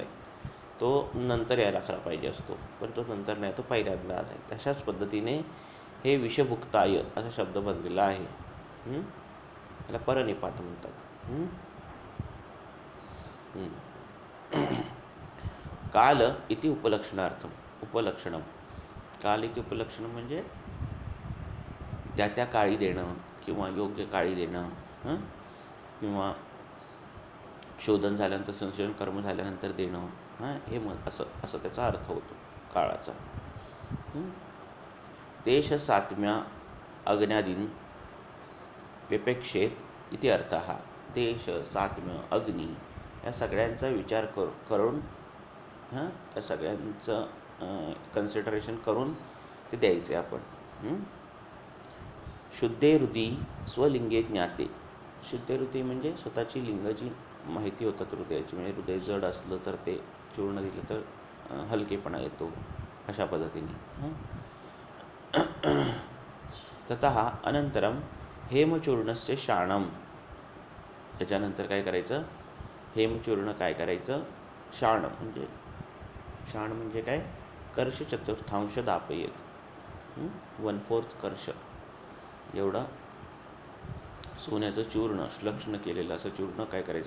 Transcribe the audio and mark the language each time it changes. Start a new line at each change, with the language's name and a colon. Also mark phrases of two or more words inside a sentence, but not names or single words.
Marathi: तो नंतर यायला खरा पाहिजे असतो, पण तो नंतर नाही, तो पहिल्यांदा आला आहे. तशाच पद्धतीने हे विषभुक्ताय असा शब्द बनलेला आहे. त्याला परनिपात म्हणतात.
Sanskrit: काल इति उपलक्षणार्थम. उपलक्षणम. काल इति उपलक्षणम
Marathi: म्हणजे त्या त्या काळी देणं किंवा योग्य काळी देणं, किंवा शोधन झाल्यानंतर, संशोधन कर्म झाल्यानंतर देणं, हे असं असं त्याचा अर्थ होतो काळाचा.
Sanskrit: देश सात्म्या अग्न्यादीन व्यपेक्षेत इति अर्थ.
Marathi: देश, सात्म्य, अग्नी या सगळ्यांचा विचार करून त्या सगळ्यांचं कन्सिडरेशन करून ते द्यायचे आपण.
Sanskrit: शुद्धे हृदी स्वलिंगे ज्ञाते. शुद्धे हृदी
Marathi: म्हणजे स्वतःची लिंगाची माहिती होतात हृदयाची, म्हणजे हृदय जड असलं तर ते चूर्ण दिलं तर हलकेपणा येतो, अशा पद्धतीने.
Sanskrit: ततः अनंतरम हेमचूर्णस्य शाणम.
Marathi: त्याच्यानंतर काय करायचं? हेमचूर्ण काय करायचं? शाण म्हणजे काय?
Sanskrit: कर्ष चतुर्थांश दापयेत.
Marathi: 1/4 कर्ष एवढं सोन्याचं चूर्ण, श्लक्ष्ण केलेलं असं चूर्ण काय करायचं?